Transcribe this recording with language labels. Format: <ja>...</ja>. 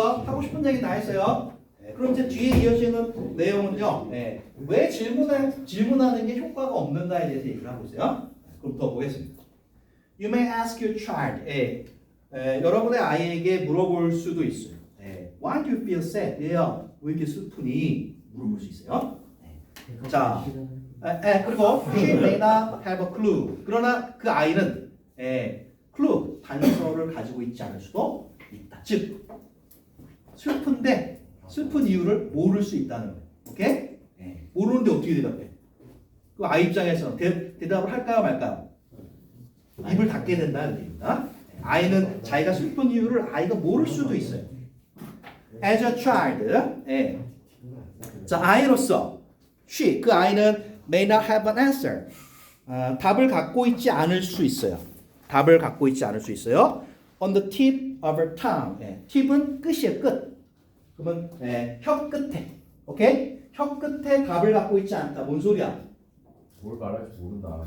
<ko>하고 싶은 얘기 다 했어요. 그럼 이제 뒤에 이어지는 내용은요. 왜 질문하는 게 효과가 없는가에 대해서 얘기를 하고 있어요. 그럼 더 보겠습니다.</ko> <en>You may ask your child.</en> <ko>여러분의 아이에게 물어볼 수도 있어요.</ko> <en>Why do you feel sad?</en> <ko>얘야, 왜 이렇게 슬프니? 물어볼 수 있어요. 자, 그리고</ko> <en>she may not have a clue.</en> <ko>그러나 그 아이는 clue, 단서를 가지고 있지 않을 수도 있다. 즉, 슬픈 이유를 모를 수 있다는 거예요. 오케이? 모르는데 어떻게 대답해? 그 아이 입장에서 대답을 할까요, 말까요? 입을 닫게 된다는 얘기입니다. 아이는 자기가 슬픈 이유를 아이가 모를 수도 있어요.</ko> <en>As a child, 예.</en> <ko>자, 아이로서</ko> <en>she,</en> <ko>그 아이는</ko> <en>may not have an answer.</en> <ko>답을 갖고 있지 않을 수 있어요. 답을 갖고 있지 않을 수 있어요.</ko> <en>On the tip of her tongue. 예.</en> <ko>팁은 끝이에요, 끝. 그러면 혀 끝에, 오케이? 혀 끝에 답을 갖고 있지 않다. 뭔 소리야? 뭘 말할지 모른다.</ko>